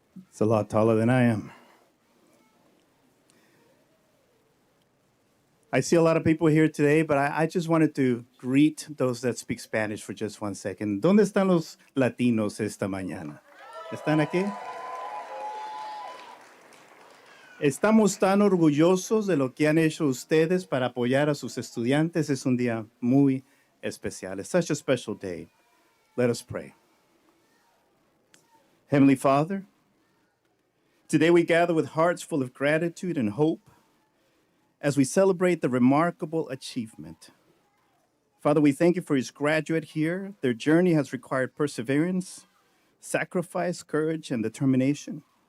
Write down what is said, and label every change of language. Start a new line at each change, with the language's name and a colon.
English: It's a lot taller than I am. I see a lot of people here today, but I just wanted to greet those that speak Spanish for just 1 second.
Spanish: ¿Dónde están los latinos esta mañana? ¿Están aquí? Estamos tan orgullosos de lo que han hecho ustedes para apoyar a sus estudiantes. Es un día muy especial.
English: It's such a special day. Let us pray. Heavenly Father, today we gather with hearts full of gratitude and hope as we celebrate the remarkable achievement. Father, we thank you for each graduate here. Their journey has required perseverance, sacrifice, courage, and determination.